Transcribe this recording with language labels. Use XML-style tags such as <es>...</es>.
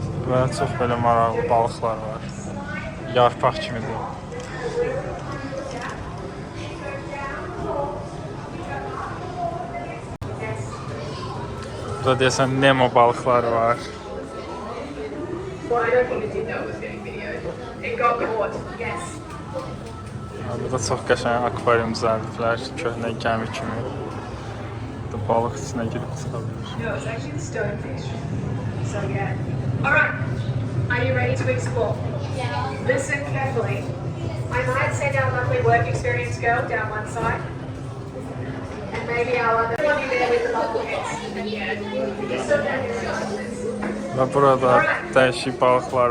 <az>Və çox belə maraqlı balıqlar var. Yarpaq kimidir. Burada deyəsən Nemo balıqları var.</az> <en>Well, I don't think the dinner was getting videoed. It got caught, yes.</en> <az>Burada çox qəşəng akvarium düzəldiblər, köhnə gəmi kimi. Burada balıq içinə girib çıxa bilir.</az> <en>No, it's actually the stonefish. So yeah. Alright, are you ready to explore? Yeah. Listen carefully. I might send our lovely work experience girl down one side. And maybe our other one you there with the bubble heads. Yeah. You still down here regardless.</en> <az>Və burada dəyişik balıqlar</az>